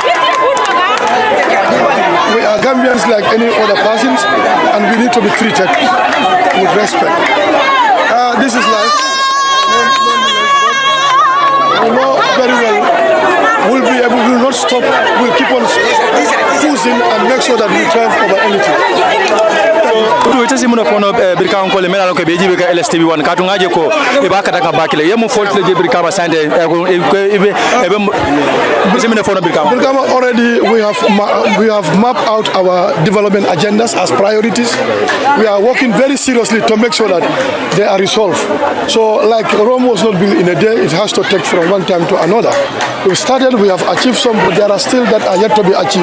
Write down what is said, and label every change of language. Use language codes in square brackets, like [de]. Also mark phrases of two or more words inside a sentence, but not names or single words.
[en] We are Gambians like any other persons, and we need to be treated with respect. This is life. We know very well we will not stop. We'll keep on pushing and make sure that we triumph over anything. [man] Tu ita simu na kono Brikama ko le mena ko beji be ka LSTV wan ka tungaje ko e ba ka daga bakile yemu fault le Brikama sande [en] Brikama already we have mapped out our development agendas as priorities. We are working very seriously to make sure that they are resolved. So like Rome was not built in a day, it has to take from one time to another. We started, we have achieved some, but there are still that are yet to be achieved.